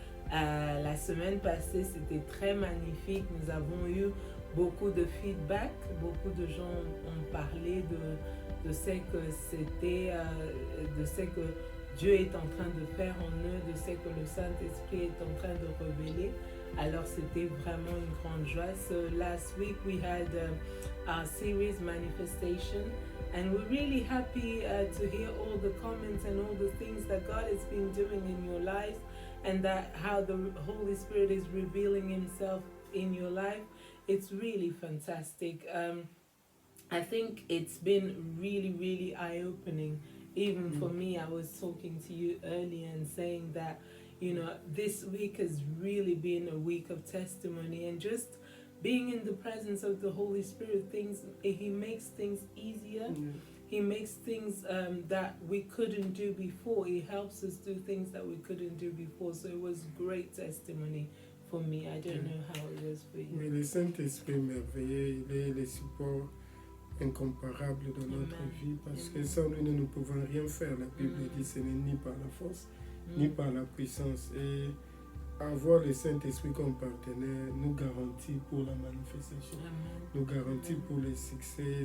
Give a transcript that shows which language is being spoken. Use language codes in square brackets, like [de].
[fr] La semaine passée, c'était très magnifique. Nous avons eu beaucoup de feedback, beaucoup de gens ont parlé de ce que c'était, de ce que Dieu est en train de faire en eux, de ce que le Saint-Esprit est en train de révéler. Alors c'était vraiment une grande joie. [en] So last week we had our series Manifestation, and we're really happy to hear all the comments and all the things that God has been doing in your lives, and that how the Holy Spirit is revealing Himself in your life. It's really fantastic. I think it's been really, really eye-opening. Even for me, I was talking to you earlier and saying that, you know, this week has really been a week of testimony, and just being in the presence of the Holy Spirit, He makes things easier. He makes things that we couldn't do before. He helps us do things that we couldn't do before. So it was great testimony for me. I don't know how it was for you. [fr] Oui, le Saint-Esprit merveilleux, il est le support incomparable de notre vie, parce que sans lui, nous ne pouvons rien faire. La Bible dit que ce n'est ni par la force, ni par la puissance. Et avoir le Saint-Esprit comme partenaire nous garantit pour la manifestation, nous garantit pour le succès.